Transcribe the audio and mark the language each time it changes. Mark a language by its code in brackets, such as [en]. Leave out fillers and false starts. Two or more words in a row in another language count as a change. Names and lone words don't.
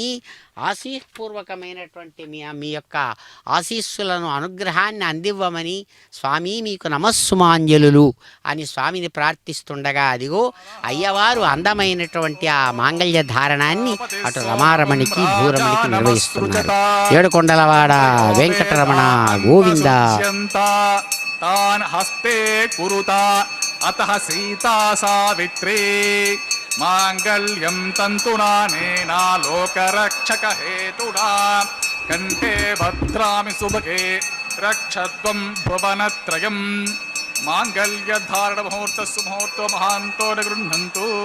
[te] ఆశీపూర్వకమైనటువంటి మీ యొక్క ఆశీస్సులను అనుగ్రహాన్ని అందివ్వమని స్వామి మీకు నమస్సుమాంజలులు అని స్వామిని ప్రార్థిస్తుండగా అదిగో అయ్యవారు అందమైనటువంటి ఆ మాంగళ్య ధారణాన్ని అటు రమారమణికి భూరమణికి నిర్వహిస్తున్నారు. ఏడుకొండలవాడ వెంకటరమణ గోవింద. [sa] तान् हस्ते कुरुता अतः सीता सावित्री माङ्गल्यं तन्तुनानेना लोकरक्षकहेतुना कण्ठे भद्रामि सुभगे रक्षध्वं भुवनत्रयं माङ्गल्यधारणमुहूर्तस्सुमुहूर्तो महान्तो न गृह्णन्तु.